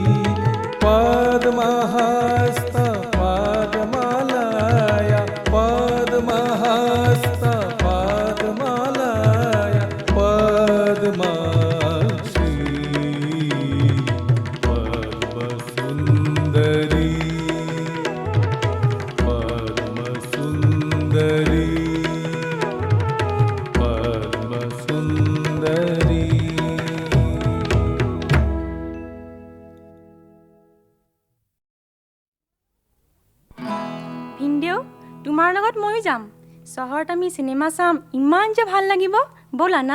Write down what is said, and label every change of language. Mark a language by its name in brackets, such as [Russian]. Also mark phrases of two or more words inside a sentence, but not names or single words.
[Sanskrit] पद्महस्त पद्मलया पद्महस्त पद्मलया पद्माक्षी पद्मसुन्दरी पद्मसुन्दरी पद्मसुन्दरी [Assamese] ভিনদেউ তোমাৰ লগত ময়ো যাম চহৰত আমি চিনেমা চাম ইমান যে ভাল লাগিব ব'লা না